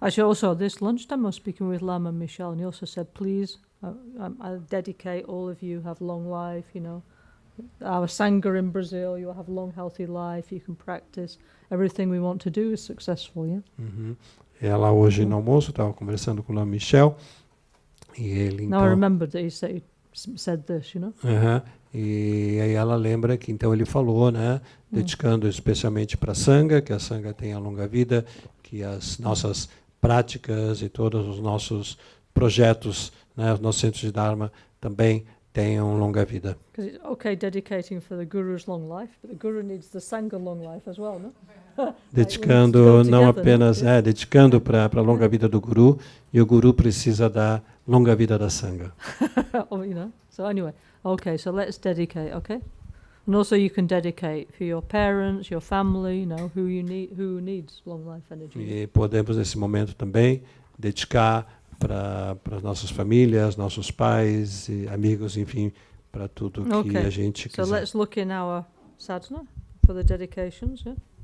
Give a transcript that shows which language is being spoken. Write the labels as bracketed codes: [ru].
[en] Actually, also this lunchtime I was speaking with Lama Michelle, and he also said, please, I dedicate all of you have long life, our Sangha in Brazil, you have long healthy life, you can practice, everything we want to do is successful, yeah? [pt] Ela hoje no almoço estava conversando com o Lama Michelle, e ele então... [en] Now I remembered that he said this, [pt] E aí ela lembra que então ele falou, né, dedicando especialmente para a Sangha, que a Sangha tenha longa vida, que as nossas práticas e todos os nossos projetos, né, os nossos centros de Dharma também tenham longa vida. [en] Because it's okay dedicating for the Guru's long life, but the Guru needs the Sangha long life as well, no? [pt] Dedicando não apenas, dedicando para a longa vida do Guru, e o Guru precisa da longa vida da Sangha. [en] So anyway, okay, so let's dedicate, okay? And also you can dedicate for your parents, your family, who needs long life energy. [pt] E podemos nesse momento também dedicar para as nossas famílias, nossos pais e amigos, enfim, para tudo que a gente quiser. [en] So let's look in our sadhana for the dedications, yeah?